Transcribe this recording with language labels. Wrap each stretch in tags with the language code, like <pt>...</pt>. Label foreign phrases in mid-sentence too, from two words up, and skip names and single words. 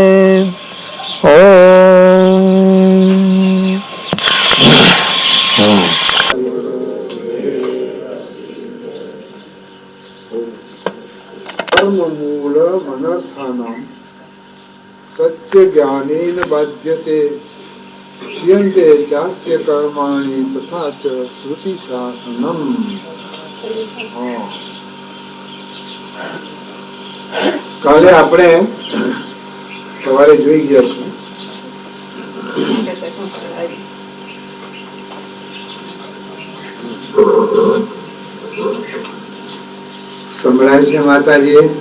<sa>कर्ममूल अनर्थानां सत्य ज्ञानेन बाध्यते क्रियन्ते चास्य कर्माणि तथा च श्रुति शासनम्।</sa> <gu>કાલે આપણે સવારે જોઈ ગયા છીએ સંભળાય છે માતાજી?</gu>